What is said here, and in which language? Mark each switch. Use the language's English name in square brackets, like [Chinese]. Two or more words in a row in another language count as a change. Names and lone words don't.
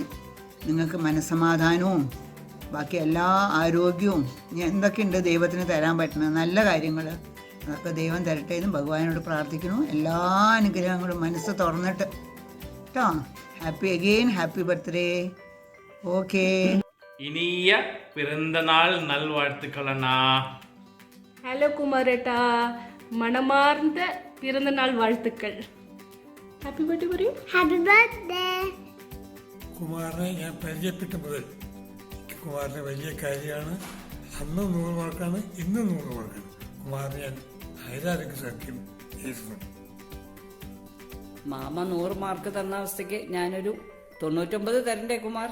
[Malayalam] നിങ്ങൾക്ക് മനസ്സമാധാനവും ബാക്കി എല്ലാ ആരോഗ്യവും ഇനി എന്തൊക്കെയുണ്ട് ദൈവത്തിന് തരാൻ പറ്റുന്ന നല്ല കാര്യങ്ങൾ, അതൊക്കെ ദൈവം തരട്ടെ എന്ന് ഭഗവാനോട് പ്രാർത്ഥിക്കുന്നു. എല്ലാ അനുഗ്രഹങ്ങളും മനസ്സ് തുറന്നിട്ട് കേട്ടോ. [English] Happy again, happy birthday. Okay. [Tamil] இனிய பிறந்த நாள் நல்வாழ்த்துக்கள் அண்ணா. ஹலோ குமாரேட்டா, மனமார்ந்த பிறந்த நாள் வாழ்த்துக்கள். [English] happy birthday [Malayalam] പറയൂ. [English] Happy birthday. [Malayalam] കുമാറിനെ ഞാൻ പരിചയപ്പെട്ട മുതൽ കുമാറിന് വലിയ കാര്യമാണ്. അന്ന് 100 മാർക്കാണ്, ഇന്ന് 100 മാർക്കാണ്. കുമാറിന് ഞാൻ ആയിരം സത്യം ചെയ്യുന്നുണ്ട്. മാമ 100 മാർക്ക് തന്ന അവസ്ഥയ്ക്ക് ഞാനൊരു 99 തരണ്ടേ കുമാർ?